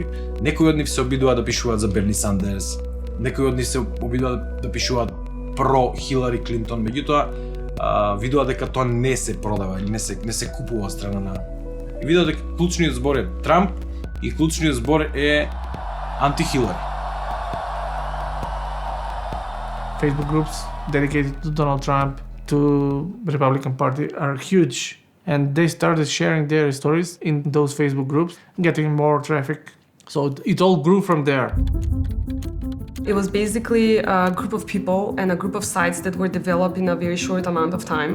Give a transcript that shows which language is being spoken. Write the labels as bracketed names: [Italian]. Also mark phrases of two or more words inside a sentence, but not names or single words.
[Macedonian] Некои од нив се обидуваат да пишуваат за Берни Сандерс, некои од нив се обидуваат да пишуваат про Хилари Клинтон, меѓутоа видува дека тоа не се продава, не се купува страна на. И видува дека клучниот збор е Трамп и клучниот збор е анти-Хилари. [English] Facebook groups dedicated to Donald Trump, to the Republican Party are huge, and they started sharing their stories in those Facebook groups, getting more traffic. So it all grew from there. It was basically a group of people and a group of sites that were developed in a very short amount of time.